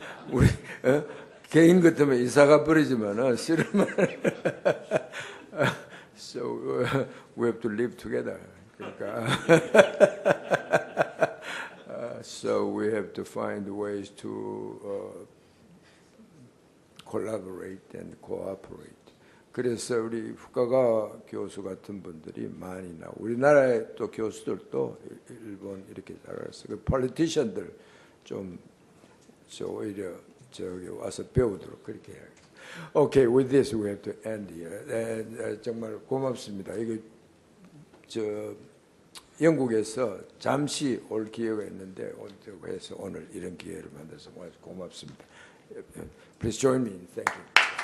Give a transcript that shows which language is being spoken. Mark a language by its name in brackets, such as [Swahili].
[Korean] 우리 개인 같으면 이사가 버리지만은 싫으면 [English] so we have to live together. 그러니까 so we have to find ways to collaborate and cooperate. [Korean] 그래서 우리 푸카가 교수 같은 분들이 많이 나오고 우리나라의 또 교수들도 일본 이렇게 잘해서 그 politician들 좀 오히려 저기 와서 배우도록 그렇게 해야겠다. [English] Okay, with this we have to end here. [Korean] 정말 고맙습니다. 이거 영국에서 잠시 올 기회가 있는데 해서 오늘 이런 기회를 만들어서 고맙습니다. [English] Please join me in thanking.